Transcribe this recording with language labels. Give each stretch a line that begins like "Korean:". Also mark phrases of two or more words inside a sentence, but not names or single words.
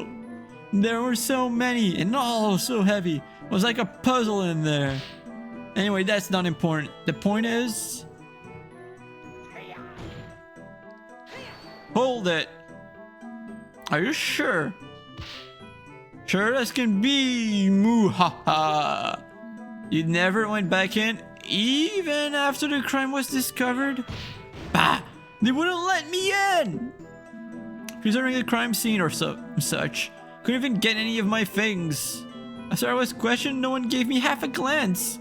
English: There were so many and all so heavy. It was like a puzzle in there. Anyway, that's not important. The point is... Hold it. Are you sure? Sure as can be, moo ha ha. You never went back in, even after the crime was discovered? Bah! They wouldn't let me in! Preserving the crime scene or such. Couldn't even get any of my things. After I was questioned, no one gave me half a glance.